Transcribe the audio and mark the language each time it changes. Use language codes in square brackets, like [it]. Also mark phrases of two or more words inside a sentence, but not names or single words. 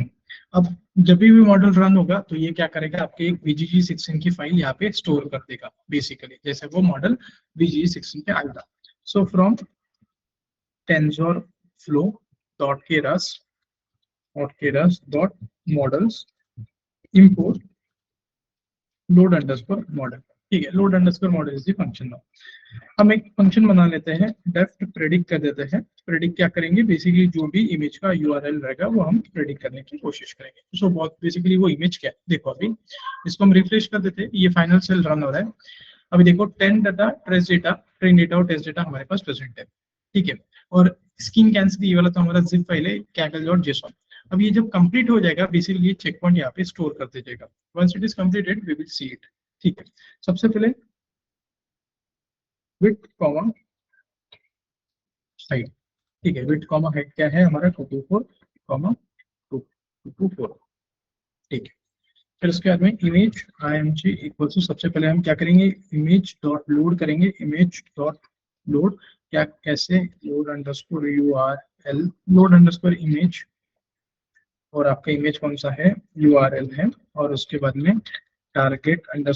[hi] अब जब भी मॉडल रन होगा तो ये क्या करेगा, आपके एक VGG16 की फाइल यहाँ पे स्टोर कर देगा, बेसिकली जैसे वो मॉडल VGG16 पे आएगा। [en] so from TensorFlow.keras import load underscore model. [hi] ठीक है, [en] load underscore model is the function now. [hi] हम एक फंक्शन बना लेते हैं, [en] def predict [hi] कर देते हैं। प्रेडिक्ट क्या करेंगे, बेसिकली जो भी इमेज का URL रहेगा वो हम प्रेडिक्ट करने की कोशिश करेंगे। सो बहुत बेसिकली वो इमेज क्या है, देखो अभी इसको हम रिफ्रेश कर देते हैं, ये [en] final cell run [hi] हो रहा है। अभी देखो 10 डाटा, [en] trace data, train data [hi] और [en] test data [hi] हमारे पास प्रेजेंट है। ठीक है, और [en] skin cancel [hi] ये वाला तो हमारा [en] zip file [hi] है, kaggle.json। अब ये जब कंप्लीट हो जाएगा, बेसिकली ये [en] check point [hi] यहाँ पे स्टोर कर दे जाएगा। [en] once it is completed we will see it. [hi] ठीक है, सबसे पहले [en] with comma height. [hi] ठीक है, [en] with comma height [hi] क्या है हमारा 224 कॉमा 224। ठीक है, फिर उसके बाद में [en] image img equal to, [hi] सबसे पहले हम क्या करेंगे, [en] image dot load [hi] करेंगे, [en] image dot load [hi] क्या, कैसे, [en] load underscore URL, load underscore image, [hi] और आपका इमेज कौन सा है, URL है, और उसके बाद में [en] target underscore size.